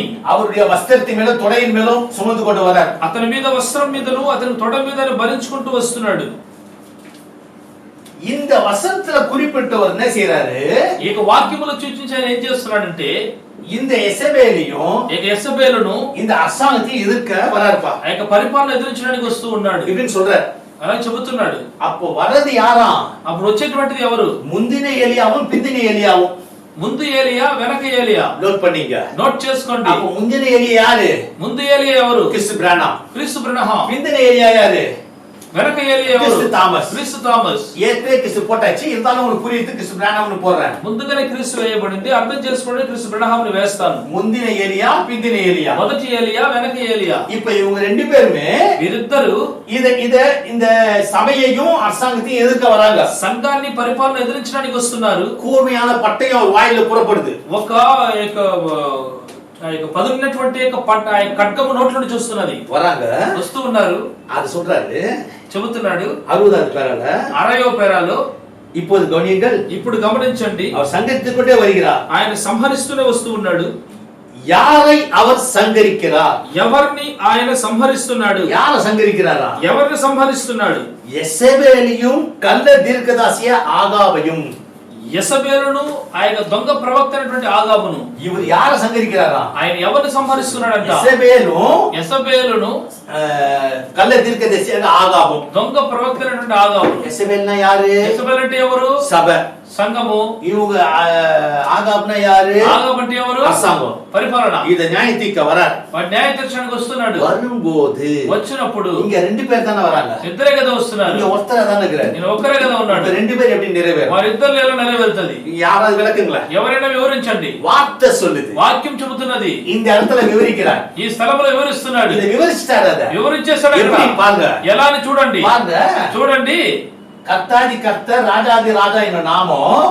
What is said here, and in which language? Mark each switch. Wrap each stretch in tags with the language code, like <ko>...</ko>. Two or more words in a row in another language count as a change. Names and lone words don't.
<ta>அவருடைய வஸ்திரத்தின் மேலும் தொடையின் மேலும் சுமந்து கொண்டு வரார்.</ta> <te>అతని మీద వస్త్రం మీదను అతని తొడ మీద భరించుకుంటూ వస్తున్నాడు.</te> <ta>இந்த வசனத்துல குறிப்பிட்டவர் என்ன செய்யறாரு?</ta> <te>ఈ వాక్యములో సూచించి ఆయన ఏం చేస్తున్నాడంటే</te> <ta>இந்த எசபேலையும்</ta> <te>యెజబెలును</te> <ta>இந்த அரசாங்கத்தையும் எதிர்க்க வராருப்பா.</ta> <te>ఆ యొక్క పరిపాలన ఎదిరించడానికి వస్తూ ఉన్నాడు</te> <ta>இப்படின்னு சொல்றாரு.</ta> <te>అలా చెబుతున్నాడు.</te> <ta>அப்போ வர்றது யாரா?</ta> <te>అప్పుడు వచ్చేటువంటిది ఎవరు?</te> <ta>முந்தின எலியாவும் பிந்தின எலியாவும்.</ta> <te>ముందు ఏలియా వెనక ఏలియా.</te> <ta>நோட் பண்ணீங்க,</ta> <te>నోట్ చేసుకోండి.</te> <ta>அப்போ முந்தின எலியா யாரு?</ta> <te>ముందు ఏలియా ఎవరు?</te> <ta>கிறிஸ்து பிரானா.</ta> <te>క్రీస్తు బ్రహ్మ.</te> <ta>பிந்தின எலியா யாரு?</ta> <te>వెనక ఏలియా ఎవరు?</te> <ta>கிறிஸ்து தாமஸ்.</ta> <te>క్రీస్తు థామస్.</te> <ta>ஏற்கனவே கிறிஸ்து போட்டாச்சு, இருந்தாலும் உங்களுக்கு புரியுது கிறிஸ்து பிரானாம்னு போடுறேன்.</ta> <te>ముందుగానే క్రీస్తు వేయబడింది, అర్థం చేసుకోండి. క్రీస్తు బ్రహ్మని వేస్తాను.</te> <ta>முந்தின எலியா பிந்தின எலியா.</ta> <te>మొదటి ఏలియా వెనక ఏలియా.</te> <ta>இப்ப இவங்க ரெண்டு பேருமே</ta> <te>వీరిద్దరు</te> <ta>இந்த சபையையும் அரசாங்கத்தையும் எதிர்க்க வராங்க.</ta> <te>సంఘాన్ని పరిపాలన ఎదిరించడానికి వస్తున్నారు.</te> <ta>கூர்மையான பட்டயம் அவர் வாயில புறப்படுது.</ta> <te>ఒక పదునటువంటి ఖడ్గము నోట్ల నుంచి వస్తున్నది.</te> <ta>வராங்க,</ta> <te>వస్తూ ఉన్నారు.</te> <ta>அது சொல்றாரு.</ta> <te>చెబుతున్నాడు</te> <ta>60வது பேரால</ta> <te>60వ పేరాలో</te> <ta>இப்போது கவனியுங்கள்,</ta> <te>ఇప్పుడు గమనించండి.</te> <ta>அவர் சங்கரித்துக் கொண்டே வருகிறார்.</ta> <te>ఆయన సంహరిస్తూనే వస్తూ ఉన్నాడు.</te> <ta>யாரை அவர் சங்கரிக்கிறார்?</ta> <te>ఎవరిని ఆయన సంహరిస్తున్నాడు?</te> <ta>யாரை சங்கரிக்கிறாரா?</ta> <te>ఎవరిని సంహరిస్తున్నాడు?</te> <ta>எசபேலையும் கள்ள தீர்க்கதாசிய ஆகாபையும்.</ta> <te>యెజబెలును ఆయన దొంగ ప్రవక్త అయినటువంటి ఆగాబును.</te> <ta>இவர் யாரை சங்கரிக்கிறாரா?</ta> <te>ఆయన ఎవరిని సంహరిస్తున్నాడంట?</te> <ta>எசபேலுను கள்ள தீர்க்கதரிசியாக ஆகாபும்.</ta> <te>దొంగ ప్రవక్త అయినటువంటి ఆగాబును.</te> <ta>எசபேல்னா யாரு?</ta> <te>యెజబెలు అంటే ఎవరు?</te> <ta>சபை.</ta> <te>సంఘము.</te> <ta>இவங்க ஆகாப்னா யாரு?</ta> <te>ఆగాబు అంటే ఎవరు?</te> <ta>அரசாங்கம்,</ta> <te>పరిపాలన.</te> <ta>இத நியாயத்தீர்க்க வரார்.</ta> <te>వాడు న్యాయ తీర్చడానికి వస్తున్నాడు.</te> <ta>வரும்போது</ta> <te>వచ్చినప్పుడు</te> <ta>இங்க ரெண்டு பேர் தானே வராங்க.</ta> <te>ఇద్దరే కదా వస్తున్నారు.</te> <ta>இங்க ஒருத்தரா தானே இருக்கிறார்.</ta> <te>నేను ఒక్కరే కదా ఉన్నాడు.</te> <ta>இந்த ரெண்டு பேர் எப்படி நிறைவேறும்?</ta> <te>వారిద్దరిలో ఎలా నెరవేరుతుంది?</te> <ta>யாராவது விளக்குங்களா?</ta> <te>ఎవరైనా వివరించండి.</te> <ta>வார்த்தை சொல்லுது,</ta> <te>వాక్యం చెబుతున్నది.</te> <ta>இந்த இடத்துல விவரிக்கிறார்.</ta> <te>ఈ స్థలంలో వివరిస్తున్నాడు.</te> <ta>இத விவரிச்சிட்டாரு. அத</ta> <te>వివరించేశాడు.</te> <ta>எப்படி பாருங்க,</ta> <te>ఎలా అని చూడండి.</te> <ta>பாருங்க.</ta> <te>చూడండి.</te> <ta>கர்த்தாதி கர்த்தர் ராஜாதி ராஜா என்ற நாமம்,</ta>